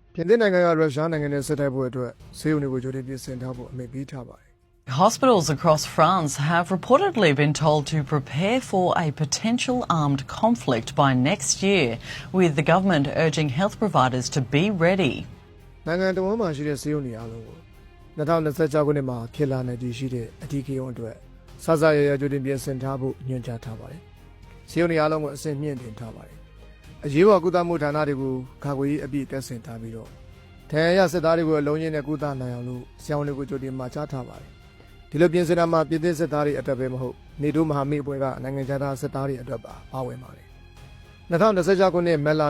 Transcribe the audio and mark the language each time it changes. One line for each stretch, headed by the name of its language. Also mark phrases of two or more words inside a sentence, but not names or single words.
Burmese: ပြင်သစ်နိုင်ငံကရုရှားနိုင်ငံနဲ့ဆက်တိုက်ဖို့အတွက်ဆေးရုံတွေကိုကြိုတင်ပြင်ဆင်ထားဖို့အမိန့်ပေးထားပါတယ်
English: Hospitals across France have reportedly been told to prepare for a potential armed conflict by next year, with the government urging health providers to be ready.
Burmese: နိုင်ငံတော်ဝန်မှရှိတဲ့ဆေးရုံတွေအားလုံးကို2026ခုနှစ်မှာဖြစ်လာနိုင်ခြေရှိတဲ့အထူးကိန်းအတွက်စစရရကြိုတင်ပြင်ဆင်ထားဖို့ညွှန်ကြားထားပါတယ်ဆေးရုံတွေအားလုံးကိုအဆင့်မြင့်တင်ထားပါတယ်အရေးပေါ်ကုသမှုဌာနတွေကိုကာကွယ်ရေးအပြည့်တက်ဆင်ထားပြီးတော့ထရန်ရစစ်သားတွေကိုအလုံးချင်းနဲ့ကုသနိုင်အောင်လို့ဆရာဝန်တွေကိုကြိုတင်မှာချထားပါတယ်ဒီလိုပြင်ဆင်တာမှာပြည်သစ်စစ်သားတွေအတွက်ပဲမဟုတ်နေတိုးမဟာမိတ်အဖွဲ့ကနိုင်ငံခြားသားစစ်သားတွေအတွက်ပါဝင်ပါတယ်2026ခုနှစ်မက်လ